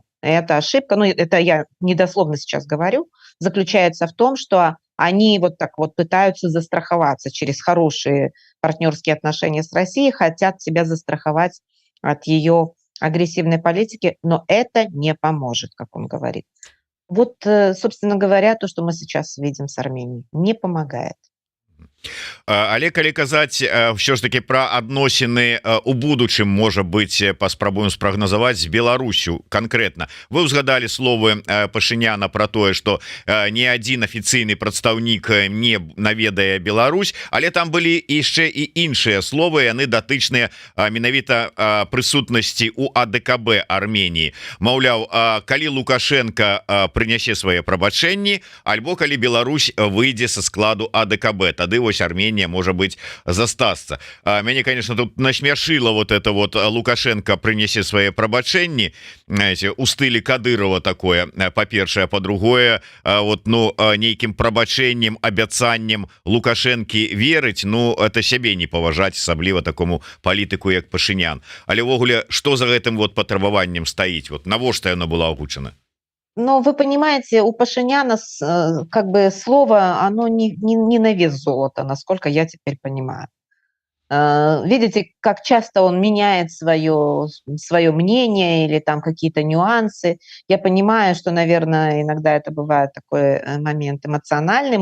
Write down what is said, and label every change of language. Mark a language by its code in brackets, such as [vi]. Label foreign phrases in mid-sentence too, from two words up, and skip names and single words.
[ru] Эта ошибка, ну это я недословно сейчас говорю, заключается в том, что они вот так вот пытаются застраховаться через хорошие партнерские отношения с Россией, хотят себя застраховать от ее агрессивной политики, но это не поможет, как он говорит. Вот, собственно говоря, то, что мы сейчас видим с Арменией, не помогает. [be] Але калі казаць ўсё ж таки про адносіны у будучым, можа быть, паспрабуем спрагназаваць з Беларусю конкретно. Вы узгадали словы Пашыняна про тое, что ні адзін афіцыйны прадстаўнік не наведае Беларусь, але там былі яшчэ і іншыя словы, яны датычныя менавіта прысутнасці у АДКБ Армении. Маўляў, калі Лукашенко прынясе свае прабачэнні, альбо калі Беларусь выйдзе са складу АДКБ, тады вось Армения, [ru] может быть, застаться. Меня, конечно, тут насмешило вот это вот Лукашенко принесе свои прабачэнні, знаете, [be] у стылі Кадырова такое, по-першае, по-другое, вот, ну, нейкім прабачэннем, абяцаннем Лукашэнкі верыць, ну, это сябе не паважаць, асабліва такому палітыку, як Пашынян. Але ўвогуле, што за гэтым вот патрабаваннем стаіць? Вот навошта яно было агучана? [ru] Но вы понимаете, у Пашиняна как бы слово, оно не на вес золота, насколько я теперь понимаю. Видите, как часто он меняет свое мнение или там какие-то нюансы. Я понимаю, что, наверное, иногда это бывает такой момент эмоциональный.